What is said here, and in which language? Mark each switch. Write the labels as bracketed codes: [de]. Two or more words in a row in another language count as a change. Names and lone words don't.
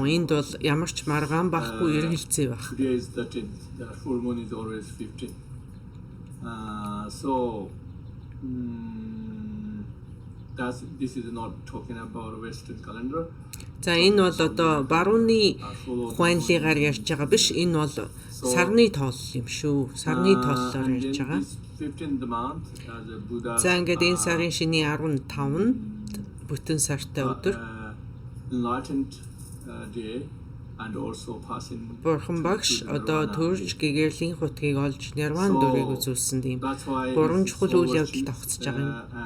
[mn] Энд бол ямар ч маргаан байхгүй эргэлзээ байх. [en] So this is not talking about Western calendar. [mn] За энэ бол одоо барууны ухаанлыгаар ярьж байгаа биш. Энэ бол сарны тоолол юм шүү. Сарны тооллоор ярьж байгаа. За ингээд энэ сарын шинийн 15 нь бүтэн сартай өдөр. Бурхан багш одоо төрж гэгэрлийн хутгийг олж нирван дүрийг үзүүлсэн тийм 3 чухал үйл явдал давхцаж байгаа юм.